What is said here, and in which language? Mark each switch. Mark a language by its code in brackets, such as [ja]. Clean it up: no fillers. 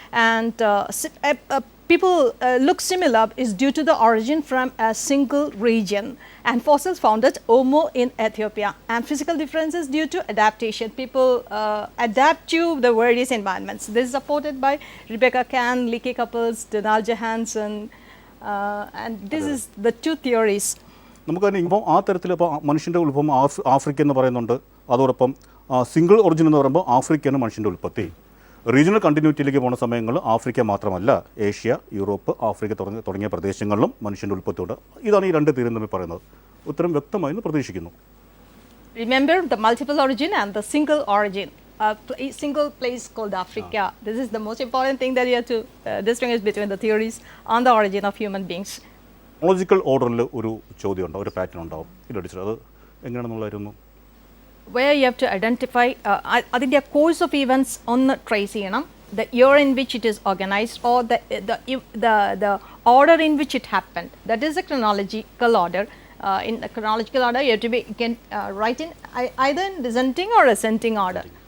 [en] And people look similar is due to the origin from a single region. And fossils found at Omo in Ethiopia. And physical differences due to adaptation. People adapt to the various environments. This is supported by Rebecca Cann, Leakey Couples, Donald Johanson, and this is the 2 theories. [ml] നമുക്കതിന് ഇപ്പോൾ ആ തരത്തിൽ ഇപ്പോൾ മനുഷ്യൻ്റെ ഉത്ഭവം Africa എന്ന് പറയുന്നുണ്ട്. അതോടൊപ്പം സിംഗിൾ ഒറിജിൻ എന്ന് പറയുമ്പോൾ ആഫ്രിക്കയാണ് മനുഷ്യൻ്റെ ഉൽപ്പത്തി. റീജിയണൽ കണ്ടിന്യൂറ്റിയിലേക്ക് പോകുന്ന സമയങ്ങളിൽ ആഫ്രിക്ക മാത്രമല്ല, ഏഷ്യ, യൂറോപ്പ്, ആഫ്രിക്ക തുടങ്ങിയ പ്രദേശങ്ങളിലും മനുഷ്യൻ്റെ ഉൽപ്പത്തിയുണ്ട്. ഇതാണ് ഈ 2 തിയറി തമ്മിൽ പറയുന്നത്. ഉത്തരം വ്യക്തമായി എന്ന് പ്രതീക്ഷിക്കുന്നു. [en] Remember the multiple origin and the single origin. A single place called Africa. This is the most important thing that you have to distinguish between the theories on the origin of human beings. [ml] Chronological ഓർഡറിൽ ഒരു ചോദ്യം ഉണ്ടാവും, ഒരു pattern ഉണ്ടാവും. ഇല്ല teacher, അത് എങ്ങനെയാണെന്നുള്ളതായിരുന്നു? [en] Where you have to identify അതിൻ്റെ course of events ഒന്ന് trace ചെയ്യണം, the year in which it is organized or the order in which it happened. That is a chronological order. In the chronological order you have to write in either in descending or ascending order.